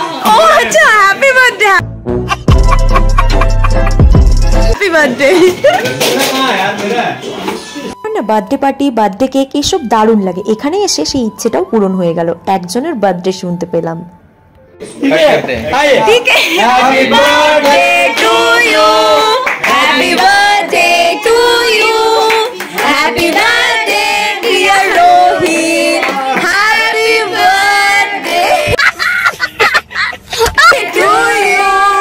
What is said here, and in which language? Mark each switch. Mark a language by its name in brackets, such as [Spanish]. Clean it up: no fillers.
[Hindi] ओह अच्छा, happy birthday, happy birthday. [Bangla] না birthday party, birthday cake এসব দারুণ লাগে। এখানে এসে সেই ইচ্ছেটাও পূরণ হয়ে গেল, একজনের বার্থডে শুনতে পেলাম। [Hindi] ठीक है, happy birthday to you, happy birthday to you, happy birthday dear Rohit, happy birthday to you.